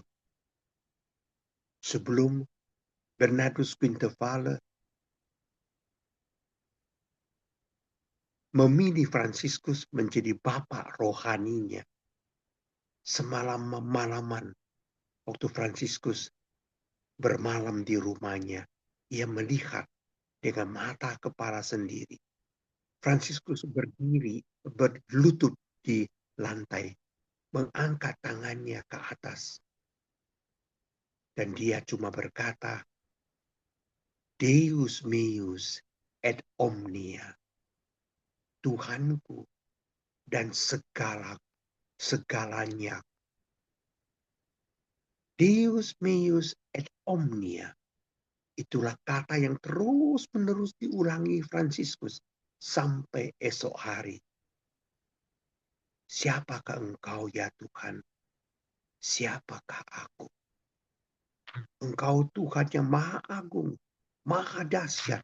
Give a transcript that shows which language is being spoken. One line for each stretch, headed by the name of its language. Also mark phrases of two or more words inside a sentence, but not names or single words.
Indonesian: Sebelum Bernardus Quintevale memilih Fransiskus menjadi bapak rohaninya, semalam malaman waktu Fransiskus bermalam di rumahnya, ia melihat dengan mata kepala sendiri. Fransiskus berdiri, berlutut di lantai, mengangkat tangannya ke atas. Dan dia cuma berkata,
Latin: Deus meus et omnia.
Indonesian: Tuhanku dan segalanya.
Latin: Deus meus et omnia.
Indonesian: Itulah kata yang terus-menerus diulangi Fransiskus sampai esok hari. Siapakah engkau ya Tuhan? Siapakah aku? Engkau Tuhan yang maha agung, maha dahsyat.